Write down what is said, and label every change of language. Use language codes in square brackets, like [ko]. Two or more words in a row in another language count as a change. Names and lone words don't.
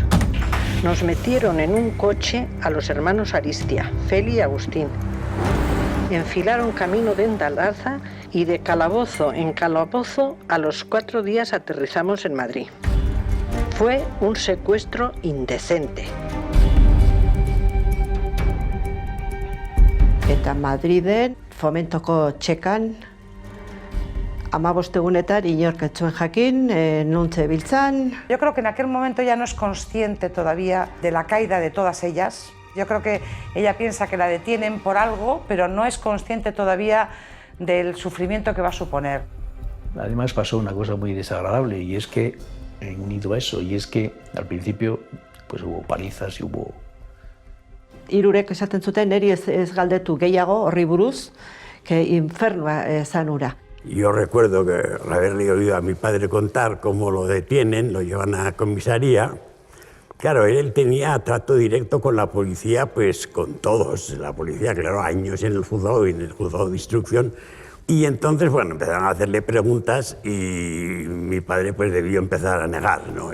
[es] Nos metieron en un coche a los hermanos Aristia, Feli y Agustín. Enfilaron camino de Endalaza y de calabozo en calabozo a los 4 días aterrizamos en Madrid. Fue un secuestro indecente. [eu] Eta Madriden, Fomentoko txekan, 15 egunetan inork ez zuen jakin, non zebiltzan. [es] Yo creo que en aquel momento ella no es consciente todavía de la caída de todas ellas. Yo creo que ella piensa que la detienen por algo, pero no es consciente todavía del sufrimiento que va a suponer. Además pasó una cosa muy desagradable y es que, unido a eso, y es que al principio pues hubo palizas y hubo... [eu] Hirurek esaten zuten, neri ez galdetu gehiago horri buruz, que infernua zan hura. [es] Yo recuerdo que haberle oído a mi padre contar cómo lo detienen, lo llevan a comisaría. Claro, él tenía trato directo con la policía, pues con todos. La policía, claro, años en el juzgado y en el juzgado de instrucción. Y entonces, bueno, empezaron a hacerle preguntas y mi padre pues debió empezar a negar, ¿no?